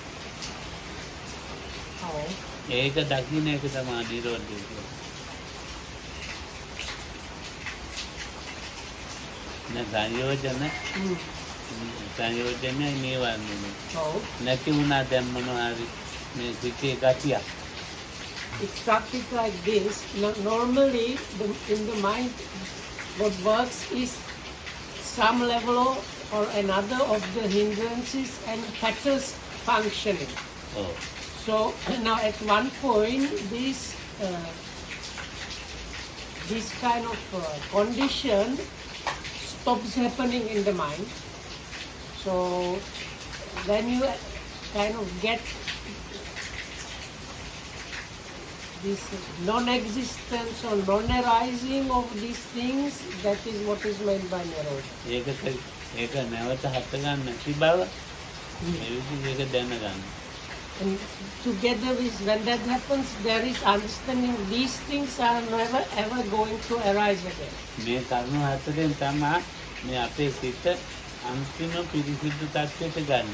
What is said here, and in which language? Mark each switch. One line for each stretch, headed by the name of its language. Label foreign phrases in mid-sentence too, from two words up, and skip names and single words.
Sinhala: ඒක දකින්න එක තමයි නිරෝධය කියන්නේ. සංයෝජනයයි නීවරණයයි. නැති වුණා දැන් මොනවා හරි මේ සිතේ ගතියක්.
English: It's practiced like this. Normally, in the mind, what works is some level or another of the hindrances and fetters functioning. Oh. So now at one point, this kind of condition stops happening in the mind. So when you kind of get this non-existence or non-arising of these things, that is what is meant by Nirodha.
Sinhala: ඒක නැවත හට ගන්න නැති බව ඒක දැනගන්න.
English: And together with when that happens, there is understanding these things are never ever going to arise again.
Sinhala: මේ කරුණු හතරෙන් තමයි මේ අපේ සිත අන්තිම පිරිසිදු තත්ත්වයට ගන්න.